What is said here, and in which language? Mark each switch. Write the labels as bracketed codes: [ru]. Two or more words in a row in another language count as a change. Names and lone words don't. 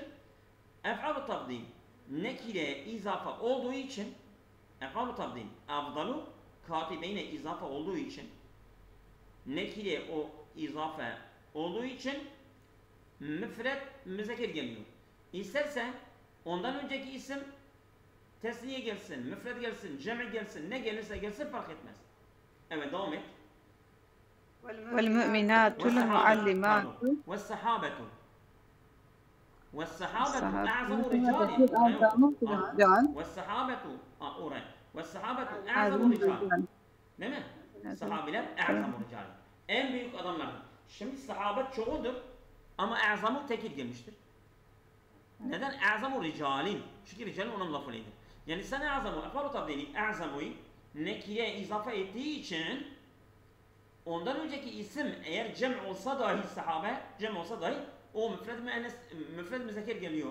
[ar] أفعل التفضيل [tr] nekire izafe olduğu için [ar] أفعل التفضيل أفضل كاتبين [tr] izafe olduğu için nekire o izafe olduğu için müfred müzekker geliyor. İstersen ondan önceki isim tesniye gelsin, müfred gelsin, cem' gelsin, ne gelirse gelsin fark etmez. Evet devam et. [ar] والمؤمنات المعلمات والصحابة أعظم رجال والصحابة أعظم رجال [tr] değil mi? Sahabiler [ar] أعظم رجال. [tr] En büyük adamlardır. Şimdi sahabet çoğudur ama e'zamu tekil gelmiştir. Neden? [ar] أعظم رجالٍ. [tr] Çünkü ricalin onun lafıydı. Yani sen e'zamu, ef'al-u tafdili e'zamu'yu nekire izafe ettiği için ondan önceki isim eğer cem olsa dahi sahabe, cem olsa dahi o müfred müzekker geliyor.